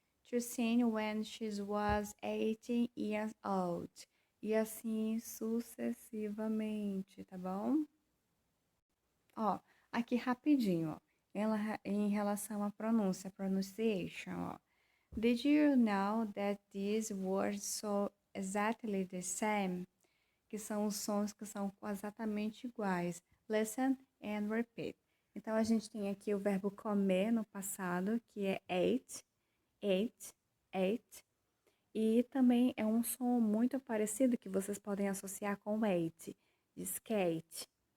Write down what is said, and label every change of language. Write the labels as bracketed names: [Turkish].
[English] To sing when she was 18 years old. [Portuguese] E assim sucessivamente, tá bom? Ó, aqui rapidinho, ó. Em relação à pronúncia, pronunciation, ó. [English] Did you know that these words so exactly the same? [Portuguese] Que são os sons que são exatamente iguais. [English] Listen and repeat. [Portuguese] Então, a gente tem aqui o verbo comer no passado, que é ate, ate, ate. E também é um som muito parecido que vocês podem associar com ate, de skate.